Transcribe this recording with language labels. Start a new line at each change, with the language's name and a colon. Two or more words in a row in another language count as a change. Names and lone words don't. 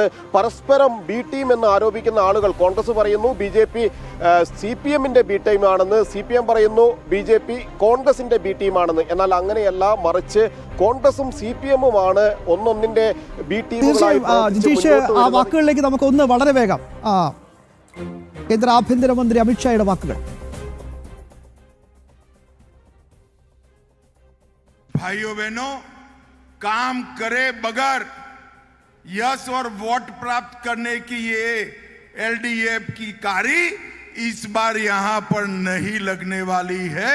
Malayalam: പരസ്പരം B ടീം എന്ന് ആരോപിക്കുന്ന ആളുകൾ, കോൺഗ്രസ് പറയുന്നു BJP CPMന്റെ B ടീം ആണെന്ന്, CPM പറയുന്നു BJP കോൺഗ്രസിന്റെ B ടീം ആണെന്ന്. എന്നാൽ അങ്ങനെയല്ല, മറിച്ച് കോൺഗ്രസും CPMുമാണ് ഒന്നൊന്നിന്റെ B ടീമുകളായി. ആ വാക്കുകളിലേക്ക് നമുക്ക് ഒന്ന് വളരെ വേഗം കേന്ദ്ര ആഭ്യന്തരമന്ത്രി അമിത്ഷായുടെ വാക്കുകൾ.
Hindi: भाइयों बहनों, काम करे बगैर यश और वोट प्राप्त करने की ये LDF की कारी इस बार यहां पर नहीं लगने वाली है.